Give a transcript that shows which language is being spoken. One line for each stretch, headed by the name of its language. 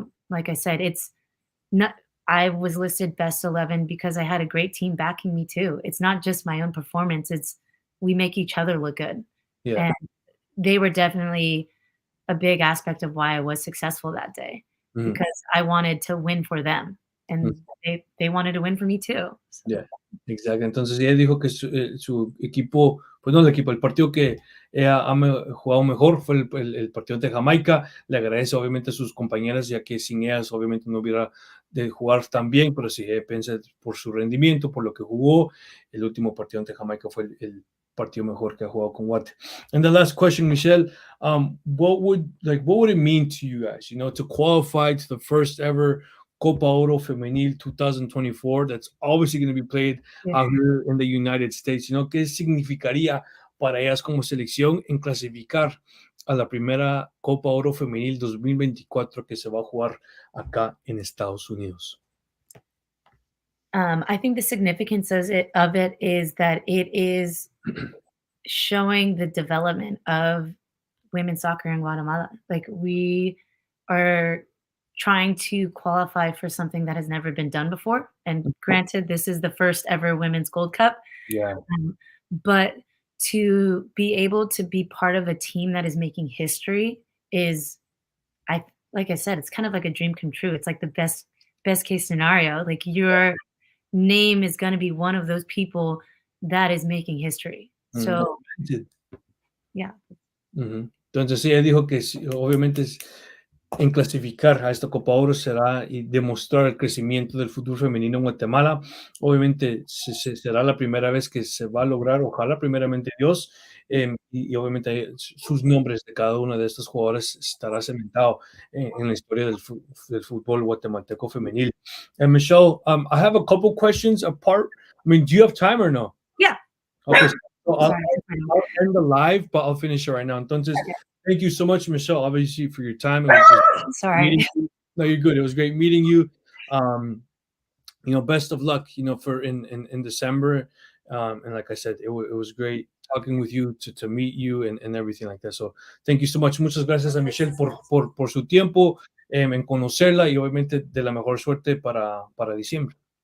English: Like I said, it's not. I was listed best 11 because I had a great team backing me too. It's not just my own performance. It's we make each other look good, Yeah. and they were definitely a big aspect of why I was successful that day Mhm. because I wanted to win for them, Mm. and they wanted to win for me too. So,
Spanish: Yeah, exacto. Entonces ella dijo que su equipo, pues no el equipo, el partido que ella ha jugado mejor fue el partido de Jamaica. Le agradece obviamente a sus compañeras, ya que sin ellas obviamente no hubiera de jugar tan bien, pero sí piensa por su rendimiento, por lo que jugó. El último partido ante Jamaica fue el partido mejor que ha jugado con Guate.
English: And the last question, Michelle, what would it mean to you guys, to qualify to the first ever Copa Oro Femenil 2024 that's obviously going to be played yeah. out here in the United States?
Spanish: ¿Qué significaría para ellas como selección en clasificar a la primera Copa Oro Femenil 2024 que se va a jugar acá en Estados Unidos?
English: I think the significance of it is that it is showing the development of women's soccer in Guatemala. Like we are trying to qualify for something that has never been done before. And granted, this is the first ever women's Gold Cup, Yeah. but to be able to be part of a team that is making history is, I like I said, it's kind of like a dream come true. It's like the best case scenario. Like your name is going to be one of those people that is making history. Mm. So yeah. Ujú.
Spanish: Entonces sí, ella dijo que sí, obviamente en clasificar a esta Copa Oro será y demostrar el crecimiento del fútbol femenino en Guatemala. Obviamente será la primera vez que se va a lograr, ojalá primeramente Dios, y obviamente sus nombres de cada una de estas jugadoras estará cementado en la historia del fútbol guatemalteco femenil.
English: And Michelle, I have a couple questions apart. I mean, do you have time or no? Yeah. Okay, so Sorry. I'll end the live, but I'll finish it right now.
Spanish: Entonces,
English: Okay. thank you so much, Michelle, obviously, for your time. It was Sorry. meeting you. No, you're good. It was great meeting you. Um, best of luck, for in December. And like I said, it was great talking with you, to meet you and everything like that. So thank you so much.
Spanish: Muchas gracias a Michelle por su tiempo. en conocerla y obviamente de la mejor suerte para diciembre.